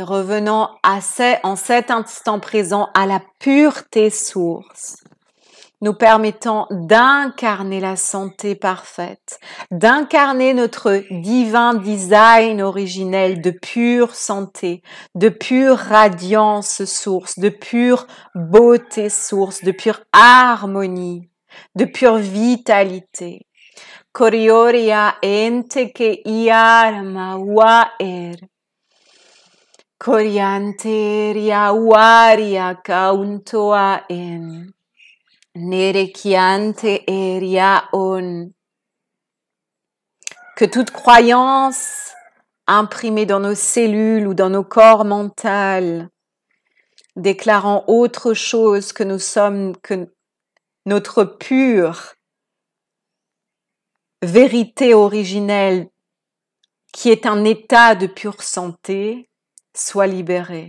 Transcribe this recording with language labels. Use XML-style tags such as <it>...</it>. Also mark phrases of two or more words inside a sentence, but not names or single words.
<fr>Revenons en cet instant présent à la pureté source, nous permettant d'incarner la santé parfaite, d'incarner notre divin design originel de pure santé, de pure radiance source, de pure beauté source, de pure harmonie, de pure vitalité. Korioria ente ke iarma waer. Korianteria waria kauntoa en. Nerekiante eria on. Que toute croyance imprimée dans nos cellules ou dans nos corps mentaux, déclarant autre chose que nous sommes, que notre pure vérité originelle, qui est un état de pure santé, soit libérée.</fr>